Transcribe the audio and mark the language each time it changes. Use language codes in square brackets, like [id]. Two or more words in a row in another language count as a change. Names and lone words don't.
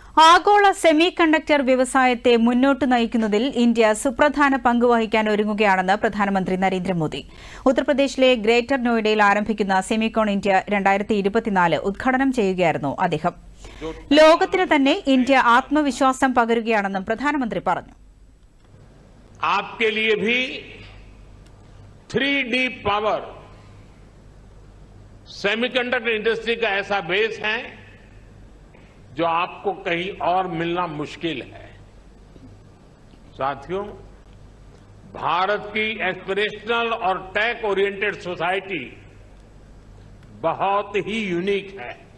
[ml] ആഗോള സെമി കണ്ടക്ടർ വ്യവസായത്തെ മുന്നോട്ട് നയിക്കുന്നതിൽ ഇന്ത്യ സുപ്രധാന പങ്ക് വഹിക്കാൻ ഒരുങ്ങുകയാണെന്ന് പ്രധാനമന്ത്രി നരേന്ദ്രമോദി. ഉത്തർപ്രദേശിലെ ഗ്രേറ്റർ നോയിഡയിൽ ആരംഭിക്കുന്ന സെമികോൺ ഇന്ത്യ 2024 ഉദ്ഘാടനം ചെയ്യുകയായിരുന്നു അദ്ദേഹം. ലോകത്തിന് തന്നെ ഇന്ത്യ ആത്മവിശ്വാസം പകരുകയാണെന്നും പ്രധാനമന്ത്രി പറഞ്ഞു. [hi] आपके लिए भी 3D [en] power semiconductor industry [hi] का ऐसा बेस है जो आपको कहीं और मिलना मुश्किल है. साथियों, भारत की एस्पिरेशनल और [en] tech oriented society [hi] बहुत ही यूनिक है.